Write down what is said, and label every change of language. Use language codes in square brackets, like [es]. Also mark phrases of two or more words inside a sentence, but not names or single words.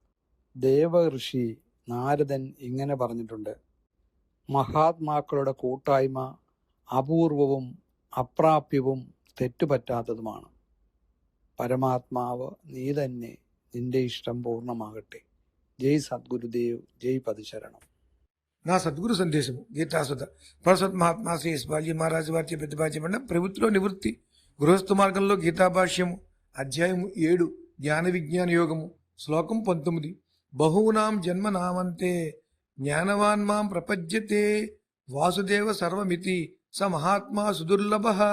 [ml] ദേവഋഷി നാരദൻ ഇങ്ങനെ പറഞ്ഞിട്ടുണ്ട്: മഹാത്മാക്കളുടെ കൂട്ടായ്മ അപൂർവവും അപ്രാപ്യവും തെറ്റുപറ്റാത്തതുമാണ്. പരമാത്മാവ് നീ തന്നെ, നിന്റെ ഇഷ്ടം പൂർണ്ണമാകട്ടെ. [te] జై సద్గురుదేవ్, జై పదిశరణం. నా సద్గురు సందేశము గీతాసుధ పరసత్ మహాత్మా శ్రీ బాల్య మహారాజు వారి ప్రతిపాదించబడిన ప్రవృత్తిలో నివృత్తి గృహస్థ మార్గంలో గీతాభాష్యము అధ్యాయము 7 జ్ఞాన విజ్ఞాన యోగము శ్లోకం 19. [sa] బహూనాం జన్మ నామంతే జ్ఞానవాన్ మాం ప్రపద్యతే వాసుదేవ సర్వమితి స మహాత్మా సుదుర్లభ.